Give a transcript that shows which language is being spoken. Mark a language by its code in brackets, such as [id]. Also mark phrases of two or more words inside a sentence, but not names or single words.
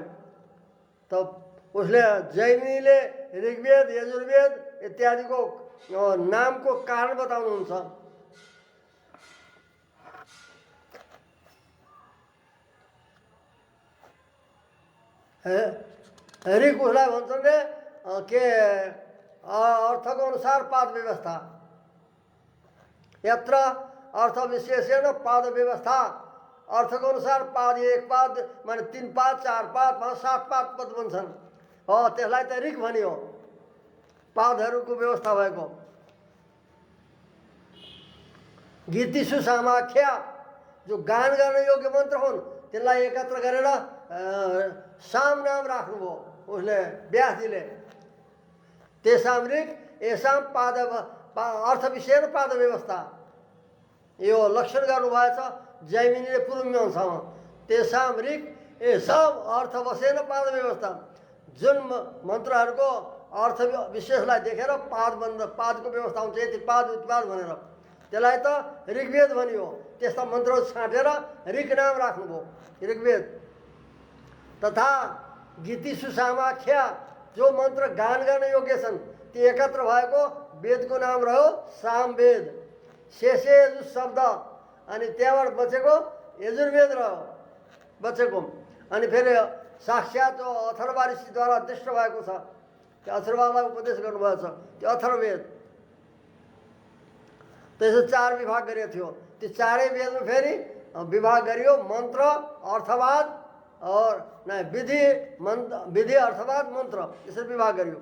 [ne] त उसले जैमिनीले ऋग्वेद, यजुर्वेद इत्यादिको नामको कारण बताउनुहुन्छ। ऋग उसलाई भन्छन् रे के अर्थको अनुसार पाद व्यवस्था, [sa] यत्र अर्थ विशेषण पाद व्यवस्था, [ne] अर्थको अनुसार पाद, एक पाद माने 3 पाद, 4 पाद, 7 पाद पद भन्छन्। त्यसलाई त ऋग भनियो, पादहरूको व्यवस्था भएको। [sa] गीतिसु सामाख्या, [ne] जो गान गर्ने योग्य मन्त्र हुन् त्यसलाई एकत्र गरेर साम नाम राख्नुभयो उसले, व्यासजीले। [sa] तेसाम ऋग एसाम पाद, [ne] अर्थ विषय र पाद व्यवस्था, यो लक्षण गर्नुभएछ जैमिनीले पूर्व मीमांसामा। [sa] तेसाम ऋग एसाम अर्थ वसेन पाद व्यवस्था, [ne] जुन मन्त्रहरूको अर्थ विशेषलाई देखेर पादको व्यवस्था हुन्छ, यति पाद उत्पाद भनेर, त्यसलाई त ऋग्वेद भनियो। त्यस्ता मन्त्रहरू छाँटेर ऋग नाम राख्नुभयो, ऋग्वेद। [sa] तथा गीतिसु सामाख्या, [ne] जो मन्त्र गान गर्न योग्य छन् ती एकत्र भएको वेदको नाम रह्यो सामवेद। [sa] शेषे यजु शब्द, [ne] अनि त्यहाँबाट बचेको यजुर्वेद रह्यो बचेको। अनि फेरि साक्षात् अथर्व ऋषिद्वारा दृष्ट भएको छ, त्यो अथर्वलाई उपदेश गर्नुभएको छ, त्यो अथर्ववेद। त्यसो 4 विभाग गरिएको थियो। त्यो चारै वेदमा फेरि विभाग गरियो, मन्त्र, अर्थवाद और विधि अर्थवाद मन्त्र, यसरी विभाग गरियो।